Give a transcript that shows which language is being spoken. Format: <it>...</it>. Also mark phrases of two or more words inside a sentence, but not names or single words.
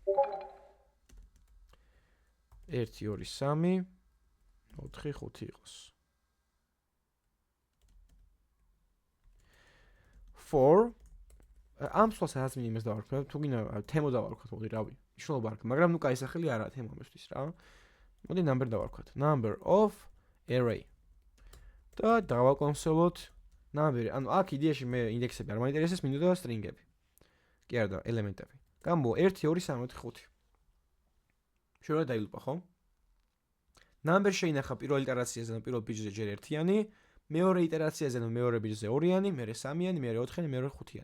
<ka>1 2 3 4 5 იყოს. For ამ სულს რაც მინიმუმს დავარქვათ, თუ გინდა თემო დავარქვათ, მოდი რავი. მნიშვნელობა არ აქვს, მაგრამ ნუ კაი სახელი არაა თემომისთვის რა. მოდი number დავარქვათ.</ka> <en>Number of array.</en> <ka>და დავაკონსოლოთ number. ანუ აქ იდეაში მე ინდექსები არ მაინტერესებს, მინდოდა string-ები. კი არა და ელემენტები. გამო 1 2 3 4 5. შეიძლება დაილუპა, ხო? Number შეინახა პირველ იტერაციაზე და პირველ ბიჯზე ჯერ 1-იანი, მეორე იტერაციაზე და მეორე ბიჯზე 2-იანი, მერე 3-იანი, მერე 4-იანი, მერე 5-იანი.</ka>